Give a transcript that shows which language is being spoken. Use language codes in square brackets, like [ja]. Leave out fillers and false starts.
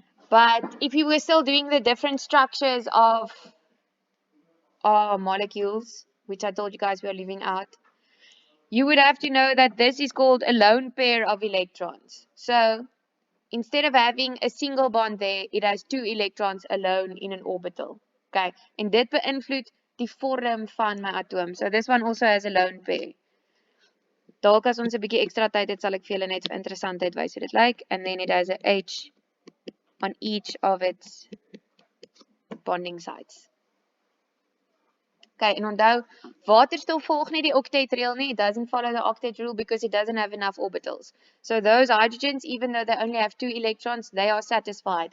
[en] But if you were still doing the different structures of our molecules, which I told you guys we are leaving out, you would have to know that this is called a lone pair of electrons. So instead of having a single bond there, it has 2 electrons alone in an orbital. [af] Okay, en dit beïnvloed die vorm van my atoom. [en] So this one also has a lone pair. [af] Dalk as ons 'n bietjie ekstra tyd het, sal ek vir julle net vir interessantheid wys hoe dit lyk. [en] And then it has a H on each of its bonding sites. [af] Okay, en onthou, waterstof volg nie die octet rule nie. [en] It doesn't follow the octet rule because it doesn't have enough orbitals. So those hydrogens, even though they only have 2 electrons, they are satisfied.